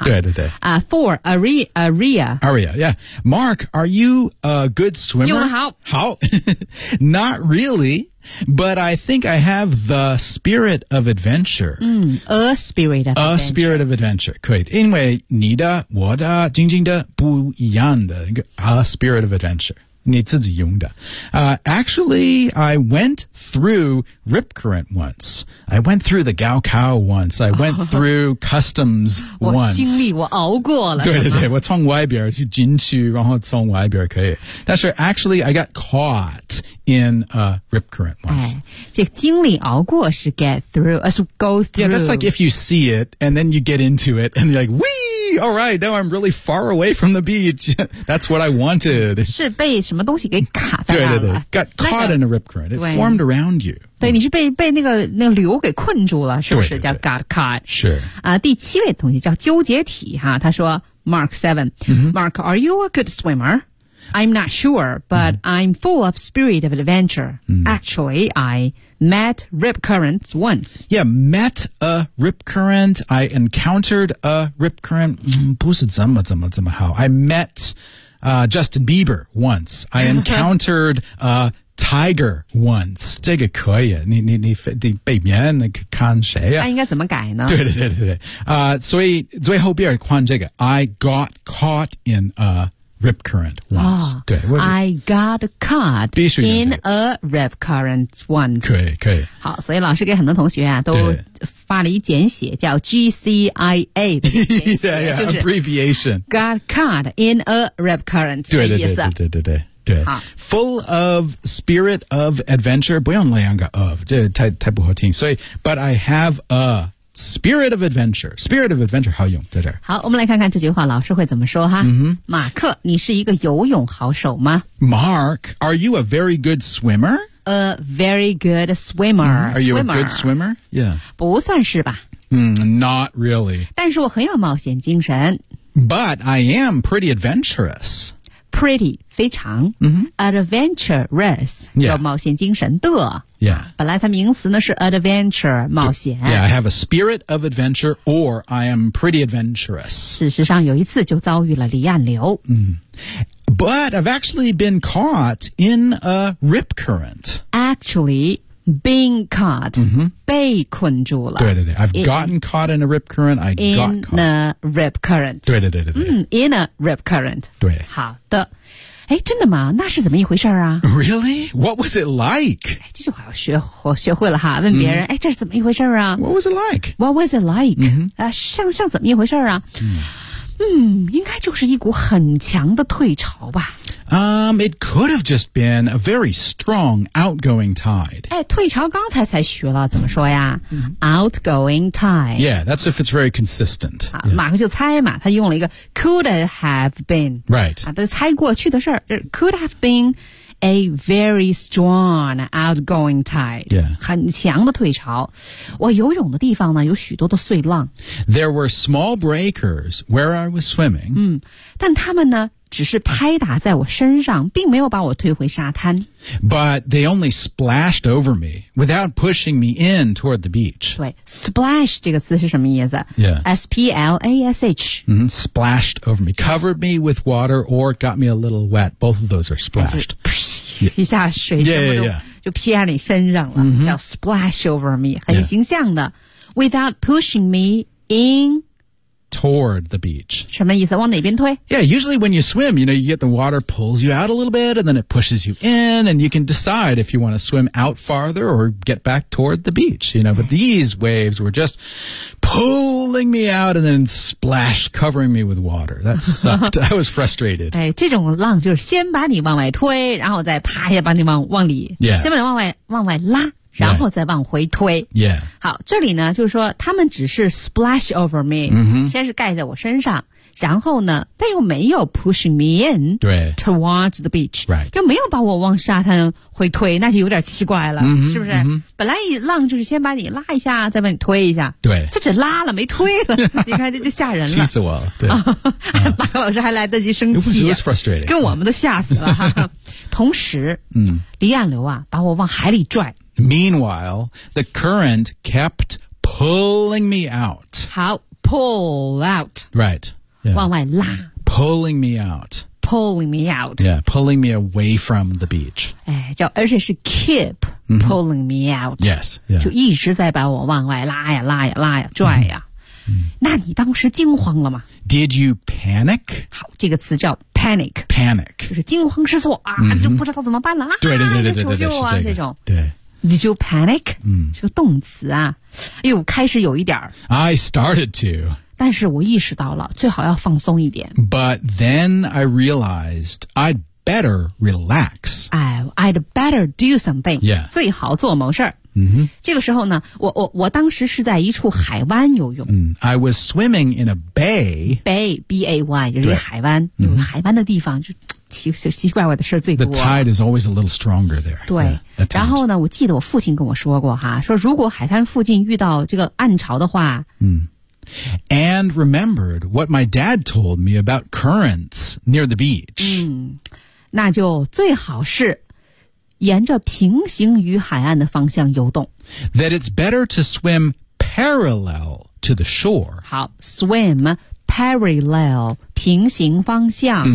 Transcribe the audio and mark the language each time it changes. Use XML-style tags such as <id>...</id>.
<zh>对对对。</zh> <en>For Aria. Aria, yeah. Mark, are you a good swimmer?</en> <zh>用得好。</zh> <en>好。Not really. But I think I have the spirit of adventure. A spirit of adventure.</en> <zh>可以，因为你的、我的、晶晶的不一样的</zh> <en>a spirit of adventure.</en> <zh>你自己用的。</zh> <en>Actually, I went through rip current once. I went through the Gao Cao once. I went through customs once.</en> <zh>我经历，我熬过了。对对对，我从外边去进去，然后从外边可以。</zh> <en>但是 actually, I got caught. In a rip current once.</en> <zh>这个经历熬过是</zh> <en>get through, go through. Yeah, that's like if you see it, and then you get into it, and you're like, wee! All right, now I'm really far away from the beach. That's what I wanted.</en> <zh>是被什么东西给卡在那了。对对对</zh> <en>got caught in a rip current. It formed around you.</en> <zh>对，你是被那个流给困住了，是不是对对对</zh> <en>叫 got caught?</en> <zh>是。第七位同学叫纠结体哈，他说 Mark 7.</zh> <en>Mark, are you a good swimmer? I'm not sure, but I'm full of spirit of adventure. Actually, I met rip currents once. Yeah, met a rip current. I encountered a rip current.</en> <zh>不是怎么好。</zh> <en>I met, Justin Bieber once. I encountered a tiger once.</en> <zh>这个可以。你背面看谁呀、啊、应该怎么改呢对对对对对。所以最后边换这个。</zh> <en>I got caught in a,Rip current once.、 Oh, 对 I got caught in a rip current once.</en> <zh>可以可以。好所以老师给很多同学啊都发了一简写叫 GCIA 的简写。</zh> <en>yeah, yeah, abbreviation. Got caught in a rip current.</en> <zh>对对对对对对。对。</zh> <en>Full of spirit of adventure.</en> <zh>不用两个 of, 这太不好听。</zh> <en>所以 but I have a,Spirit of adventure. Spirit of adventure</en> <zh>好用在这儿。好我们来看看这句话老师会怎么说哈。马克你是一个游泳好手吗</zh> <en>Mark, are you a very good swimmer? A very good swimmer.、 Are you a good swimmer? Yeah.</en> <zh>不算是吧。</zh> <en>Not really.</en> <zh>但是我很有冒险精神。</zh> <en>But I am pretty adventurous. Pretty, 非常、adventurous,、 yeah.</en> <zh>有冒险精神的。</zh> <en>Yeah.</en> <zh>本来它名词呢是 adventure, 冒险。</zh> <en>Yeah, I have a spirit of adventure or I am pretty adventurous.</en> <zh>事实上有一次就遭遇了离岸流。</zh> <en>But I've actually been caught in a rip current. Actually, been caught,、</en> <zh>被困住了。</zh> <en>对对对 I've gotten caught in a rip current, I got caught. In a rip current.</en> <zh>对对对对对。</zh> <en>In a rip current.</en> <zh>对。好的。哎，真的吗？那是怎么一回事啊？</zh> <en>Really? What was it like?</en> <zh>这句话要学会了哈，问别人，哎，这是怎么一回事啊？</zh> <en>What was it like? What was it like?</en> <zh>像怎么一回事啊？应该就是一股很强的退潮吧。</zh> <en>It could have just been a very strong outgoing tide.</en> <zh>哎，退潮刚才才学了，怎么说呀？</zh> <en>Outgoing tide. Yeah, that's if it's very consistent.</en> <zh>马克就猜嘛，他用了一个</zh> <en>could have been. Right.</en> <zh>都猜过去的事儿。</zh> <en>Could have been a very strong outgoing tide. Yeah.</en> <zh>很强的退潮。我游泳的地方呢，有许多的碎浪。</zh> <en>There were small breakers where I was swimming.</en> <zh>但他们呢只是拍打在我身上，并没有把我推回沙滩。</zh> <en>But they only splashed over me without pushing me in toward the beach.</en> <zh>对 ，splash 这个词是什么意思</zh> <en>？Yeah，splash. Splashed over me, covered me with water, or got me a little wet. Both of those are splashed.</en> <zh>一下水就劈在你身上了， mm-hmm. 叫</zh> <en>splash over me，</en> <zh>很形象的。</zh> <en>Yeah. Without pushing me in. Toward the beach.</en> <zh>什么意思？往哪边推？</zh> <en>Yeah, usually when you swim, you know, you get the water pulls you out a little bit, and then it pushes you in, and you can decide if you want to swim out farther or get back toward the beach, you know. But these waves were just pulling me out and then splash, covering me with water. That sucked. I was frustrated.</en> <zh>哎，这种浪就是先把你往外推，然后再啪一下把你往里，</zh> <en>yeah.</en> <zh>先把你往外拉。然后再往回推。</zh> <en>Right. Yeah.</en> <zh>好，这里呢就是说他们只是</zh> <en>splash over me,、 mm-hmm.</en> <zh>先是盖在我身上，然后呢但又没有</zh> <en>push me in towards the beach,、 right.</en> <zh>又没有把我往沙滩回推，那就有点奇怪了、 mm-hmm. 是不是、 mm-hmm. 本来一浪就是先把你拉一下再把你推一下，对，他只拉了没推了你看这就吓人了，气死我了，对、马老师还来得及生气、</zh> <en>It was frustrating.</en> <zh>跟我们都吓死了同时、离岸流啊把我往海里拽。</zh> <en>Meanwhile, the current kept pulling me out. How? Pull out. Right.、</en> <zh>Yeah. 往外拉。</zh> <en>Pulling me out. Pulling me out. Yeah, pulling me away from the beach.</en> <zh>哎，叫而且是</zh> <en>keep pulling me out. Yes.、Yeah.</en> <zh>就一直在把我往外拉呀拉呀拉呀拽呀。那你当时惊慌了吗？</zh> <en>Did you panic?</en> <zh>好，这个词叫 panic.</zh> <en>Panic.</en> <zh>就是惊慌失措啊、mm-hmm. 就不知道怎么办了啊。对求救啊、这个、这种。对。</zh> <en>Did you panic?</en> <zh>这个动词啊，哎呦，开始有一点。</zh> <en>I started to.</en> <zh>但是我意识到了，最好要放松一点。</zh> <en>But then I realized I'd better relax. I'd better do something. Yeah.</en> <zh>最好做某事儿。 Mm-hmm. 这个时候呢，我当时是在一处海湾游泳。</zh> <en>I was swimming in a bay.</en> <zh>Bay, B-A-Y, 就是海湾。有海湾的地方就。奇怪怪的事最多。</zh> <en>The tide is always a little stronger there.</en> <zh>对。</zh> <en>Yeah,</en> <zh>然后呢我记得我父亲跟我说过哈，说如果海滩附近遇到这个暗潮的话。</zh> <en>And remembered what my dad told me about currents near the beach.</en> <zh>那就最好是沿着平行于海岸的方向游动。</zh> <en>That it's better to swim parallel to the shore.</en> <zh>好 ,</zh> <en>swim,Parallel,</en> <zh>平行方向、</zh>